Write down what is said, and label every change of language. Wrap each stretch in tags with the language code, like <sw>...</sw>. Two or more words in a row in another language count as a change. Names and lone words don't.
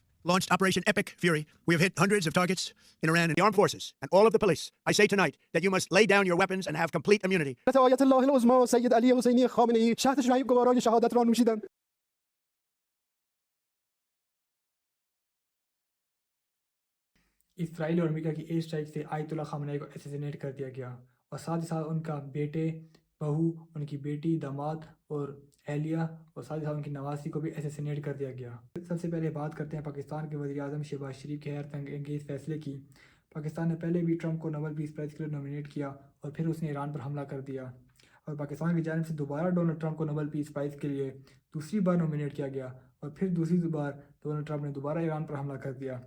<en>launched Operation Epic Fury. We have hit hundreds of targets in Iran and the armed forces and all of the police. I say tonight that you must lay down your weapons and have complete immunity.</en> <fa>آیت الله العظمی سید علی حسینی خامنه‌ای شهد شعیب گوارای شهادت را نوشیدند.</fa> <ur>اسرائیل اور امریکہ کی</ur> <en>air strike</en> <ur>سے آیت اللہ خامنہئی کو اسیسینیٹ کر دیا گیا اور ساتھ ہی ساتھ ان کا بیٹے، بہو، ان کی بیٹی، داماد اور اہلیہ اور ساتھ ہی ساتھ ان کی نواسی کو بھی اسیسینیٹ کر دیا گیا۔ سب سے پہلے بات کرتے ہیں پاکستان کے وزیر اعظم شہباز شریف کے حیرت انگیز فیصلے کی۔ پاکستان نے پہلے بھی ٹرمپ کو نوبل پیس پرائز کے لیے نامینیٹ کیا اور پھر اس نے ایران پر حملہ کر دیا، اور پاکستان کی جانب سے دوبارہ ڈونلڈ ٹرمپ کو نوبل پیس پرائز کے لیے دوسری بار نامینیٹ کیا گیا، اور پھر دوسری بار ڈونلڈ ٹرمپ نے دوبارہ ایران پر حملہ کر دیا۔</ur>